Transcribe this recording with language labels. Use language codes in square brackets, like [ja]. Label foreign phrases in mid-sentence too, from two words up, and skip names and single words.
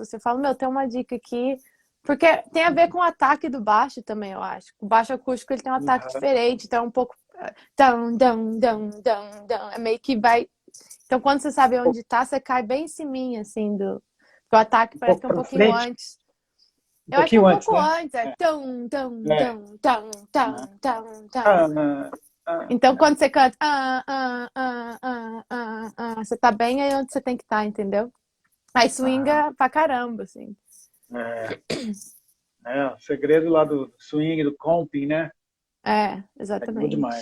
[pt] Você fala, meu, tem uma dica aqui. Porque tem a ver com o ataque do baixo também, eu acho. O baixo acústico ele tem um ataque diferente, então é um pouco. Dum, dum, dum, dum, dum. É meio que vai. Então, quando você sabe onde tá, você cai bem em cima, assim, do. Porque o ataque Um parece pouco que é um para pouquinho frente, antes. um Eu acho que é um pouquinho antes, pouco né? antes, é tum, tum, É. tum, tum, tum, tum, tum. Ah, Então, quando você canta, você tá bem aí onde você tem que estar, entendeu? Aí ah, swinga pra caramba, assim. é, o segredo lá do swing, do comping, né? É, É bom demais.